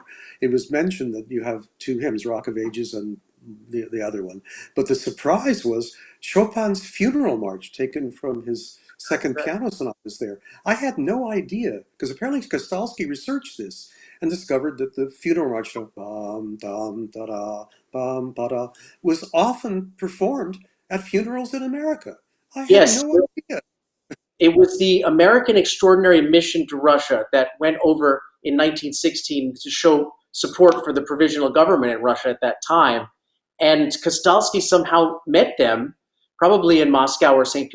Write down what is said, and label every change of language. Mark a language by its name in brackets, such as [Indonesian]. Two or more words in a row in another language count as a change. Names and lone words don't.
[English] It was mentioned that you have 2 hymns, Rock of Ages and the other one. But the surprise was Chopin's Funeral March, taken from his second piano sonatas there. I had no idea, because apparently Kastalski researched this and discovered that the Funeral March, bam, dam, da-da, bam, ba-da, was often performed at funerals in America. I had no idea. It was the American Extraordinary Mission to Russia that went over in 1916 to show support for the provisional government in Russia at that time. And Kastalski somehow met them, probably in Moscow or St.